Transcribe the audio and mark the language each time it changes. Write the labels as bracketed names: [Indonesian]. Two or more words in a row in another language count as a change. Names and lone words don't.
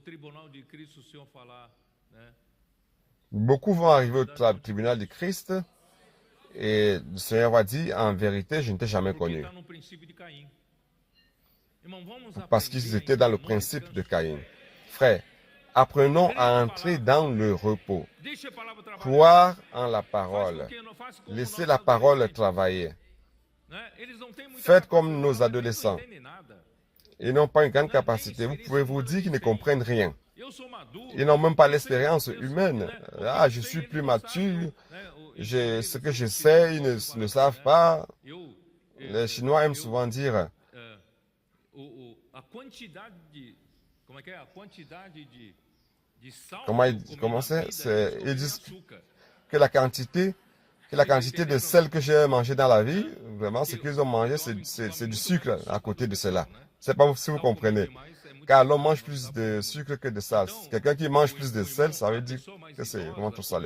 [French] Beaucoup vont arriver au tribunal de Christ et le Seigneur va dire, en vérité, je ne t'ai jamais connu. Parce qu'ils étaient dans le principe de Caïn. Frère, apprenons à entrer dans le repos. [Portuguese] Deixe a palavra trabalhar. [French] Croire en la [Portuguese] Faça [French] parole. [Portuguese] o que não faça como [French] Laissez [Portuguese] nossos [French] la parole [Portuguese] adolescentes, [French] travailler. [Portuguese] né? Eles não têm muita [French] Faites comme [Portuguese] capacidade, [French] nos [Portuguese] eles não [French] adolescents. [Portuguese] entendem nada. [French] Ils n'ont pas une grande capacité. Vous pouvez vous dire qu'ils ne comprennent rien. [Portuguese] Eu sou maduro. [French] Ils n'ont même pas [Portuguese] Eu sei, [French] l'expérience [Portuguese] eu sou, [French] humaine. [Portuguese] né? O que Ah, eu [French] je [Portuguese] sei, [French] suis [Portuguese] eles [French] plus [Portuguese] não sabem, [French] mature. [Portuguese] né? [French] Ce que je sais, ils ne le savent pas. [Portuguese] Eu, [French] Les Chinois aiment souvent dire [Portuguese] a quantidade de, como é que é? A quantidade de sal [French] comment c'est? Ils disent [Portuguese] açúcar. [French] que la quantité de sel que j'ai mangé dans la vie, vraiment, ce qu'ils ont mangé, c'est du sucre à côté de cela. C'est pas si vous comprenez. Car l'homme mange plus de sucre que de sel. Quelqu'un qui mange plus de sel, ça veut dire que c'est vraiment trop salé.